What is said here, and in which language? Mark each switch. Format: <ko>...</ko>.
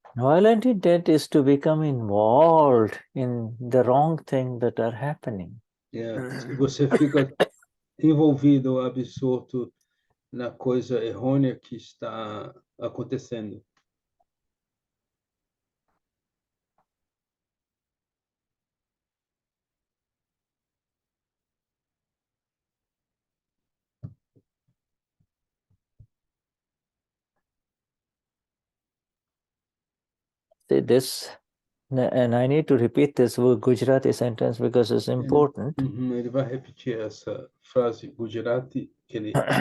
<en>Violent intent is to become involved in the wrong thing that are happening.</en> <pt>Se você fica envolvido, absorto na coisa errônea que está acontecendo.</pt> <en>See this, and I need to repeat this Gujarati sentence because it's important.</en> <pt>Ele vai repetir essa frase Gujarati que ele</pt>